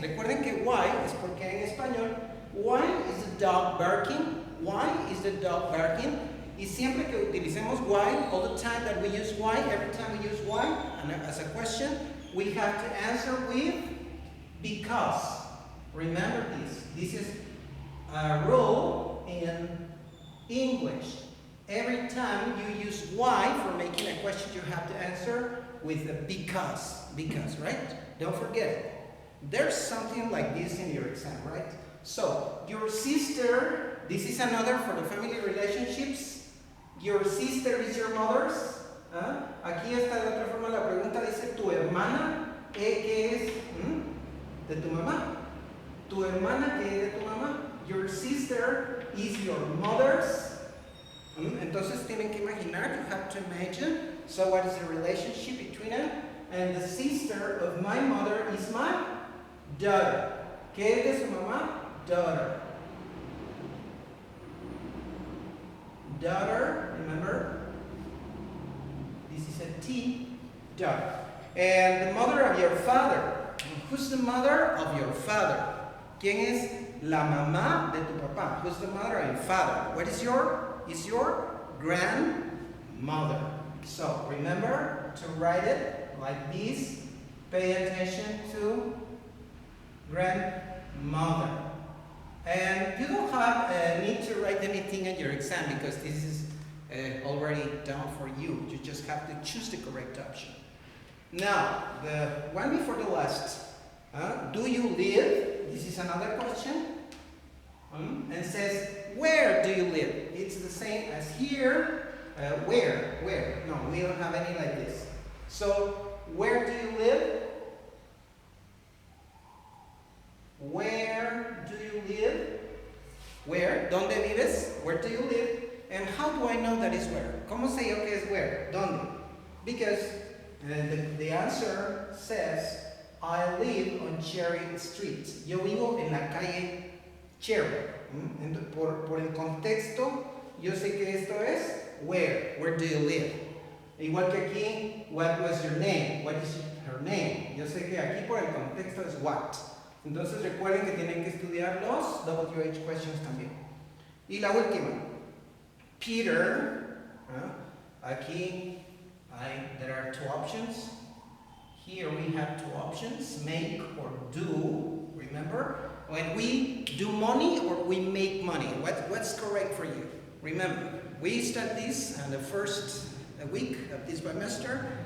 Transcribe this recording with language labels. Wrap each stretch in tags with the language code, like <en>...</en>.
<es>Recuerden que why es porque en español.</es> <en>Why is the dog barking? Why is the dog barking?</en> <es>Y siempre que utilicemos</es> <en>why, all the time that we use why, every time we use why, and as a question, we have to answer with because. Remember this. This is a rule in English. Every time you use why for making a question, you have to answer with a because. Because, right? Don't forget it. There's something like this in your exam, right? So, your sister, this is another for the family relationships. Your sister is your mother's.</en> <es>Aquí está de otra forma la pregunta, dice tu hermana, ¿qué es? De tu mamá. Tu hermana, ¿qué es de tu mamá?</es> <en>Your sister is your mother's.</en> <es>Entonces tienen que imaginar,</es> <en>you have to imagine. So what is the relationship between them? And the sister of my mother is my daughter.</en> <es>¿Qué es de su mamá? Daughter.</es> <en>Daughter, remember? This is a T, daughter. And the mother of your father. Who's the mother of your father?</en> <es>¿Quién es la mamá de tu papá?</es> <en>Who's the mother of your father? What is your grandmother. So remember to write it like this. Pay attention to grandmother. And you don't have need to write anything in your exam because this is already done for you. You just have to choose the correct option. Now, the one before the last. Do you live? This is another question. and says, where do you live? It's the same as here. Where? No, we don't have any like this. So, where do you live? Where do you live? Where?</en> <es>¿Dónde vives?</es> <en>Where do you live? And how do I know that is where?</en> <es>¿Cómo sé yo que es where? ¿Dónde?</es> <en>Because the answer says, I live on Cherry Street.</en> <es>Yo vivo en la calle Cherry. Por el contexto, yo sé que esto es where.</es> <en>Where do you live?</en> <es>Igual que aquí,</es> <en>what was your name? What is her name?</en> <es>Yo sé que aquí por el contexto es what. Entonces recuerden que tienen que estudiar los WH questions también. Y la última, Peter. Aquí</es> <en>there are two options. Here we have two options, make or do. Remember, when we do money or we make money, what's correct for you? Remember, we studied this in the first week of this semester.</en>